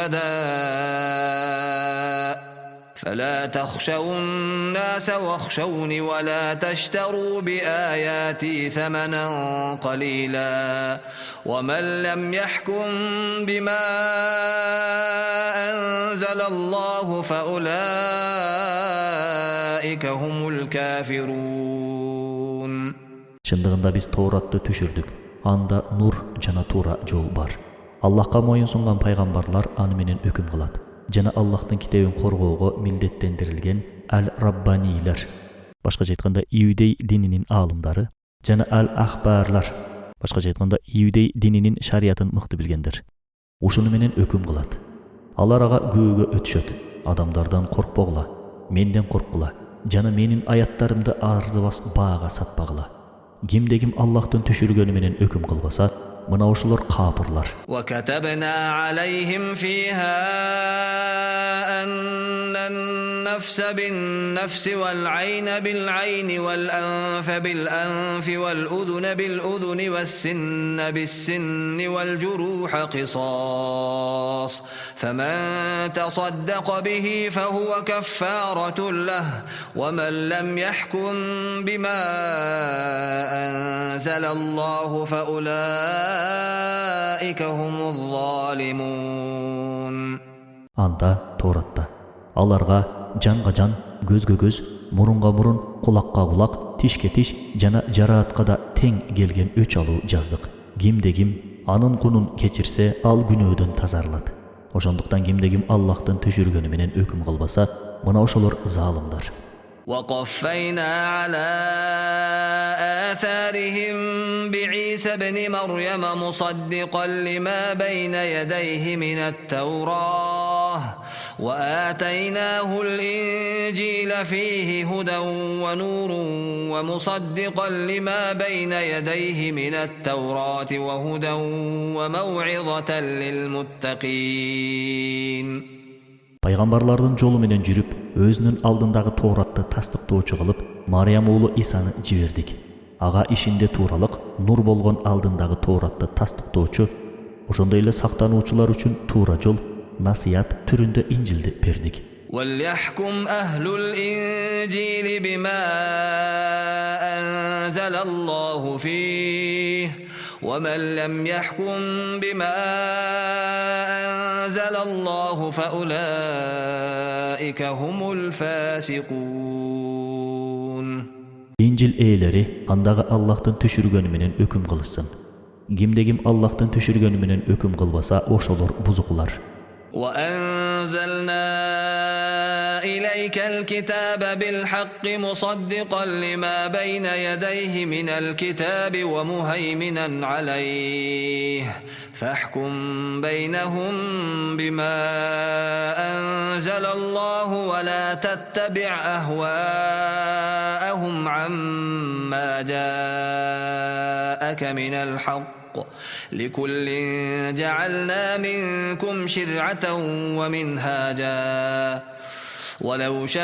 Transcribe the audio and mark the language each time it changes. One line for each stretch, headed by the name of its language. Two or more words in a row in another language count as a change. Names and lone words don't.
Arabic: شهداء فلا تخشوا الناس واخشوني ولا تشتروا بآياتي ثمنا قليلا ومن لم يحكم بما أنزل الله فأولئك هم الكافرون.
Kyrgyz: Чындыгында биз Тооратты түшүрдүк. Анда нур жана туура жол бар. Аллахка моюн сунган пайгамбарлар аны менен өкүм кылат. Жана Аллахтын китебин коргоого милдеттендирилген ал-Раббанийлер, башкача айтканда Иудей дининин аалымдары, жана ал-Ахбарлар, башкача айтканда Иудей дининин шариятын мыкты билгендер. Ушуну менен өкүм кылат. Алар ага көөгө өтүшөт. Адамдардан коркпогула, менден корккула, жана менин аяттарымды арзыбас баага сатпагыла. Кимде-ким Аллахтын түшүргөнү менен өкүм кылбаса, мына ушулар капырлар.
Arabic: وكتبنا عليهم فيها أن النفس بالنفس والعين بالعين والأنف بالأنف والأذن بالأذن والسن بالسن والجروح قصاص فمن تصدق به فهو كفارة له ومن لم يحكم بما أنزل الله فأولئك هم الظالمون.
Kyrgyz: Анда Торатта аларга жанга жан, көзгө көз, мурунга мурун, кулакка кулак, тишке тиш жана жараатка да тең келген өч алуу жаздык. Кимде ким анын кунун кечирсе, ал күнөөдөн тазарылат. Ошондуктан кимде ким Аллахтын түшүргөнү менен өкүм кылбаса, мына ошолор залымдар.
Arabic: وقفينا على آثارهم بعيسى ابن مريم مصدقا لما بين يديه من التوراة وآتيناه الإنجيل فيه هدى ونور ومصدقا لما بين يديه من التوراة وهدى وموعظة للمتقين.
Kyrgyz: Пайгамбарлардын жолу менен жүрүп, өзүнүн алдындагы Тооратты тастыктоочу кылып, Мариям уулу Исаны жибердик. Ага ишинде тууралык, нур болгон алдындагы Тооратты тастыктоочу, ошондой эле сактануучулар үчүн туура жол, насыят түрүндө Инжилди бердик.
Arabic: وَلْيَحْكُمْ أَهْلُ الْإِنْجِيلِ بِمَا أَنْزَلَ اللَّهُ فِيهِ وَمَنْ لَمْ يَحْكُمْ بِمَا أَنْزَلَ اللَّهُ فَأُولَئِكَ هُمُ الْفَاسِقُونَ.
Kyrgyz: Инжил ээлери андагы Аллахтын түшүргөнү менен өкүм кылышсын. Кимде ким Аллахтын түшүргөнү менен өкүм кылбаса, ошолор бузукулар.
Arabic: وأنزلنا إليك الكتاب بالحق مصدقا لما بين يديه من الكتاب ومهيمنا عليه فاحكم بينهم بما أنزل الله ولا تتبع أهواءهم عما جاءك من الحق لكل جعلنا منكم شرعة ومنهاجا ولو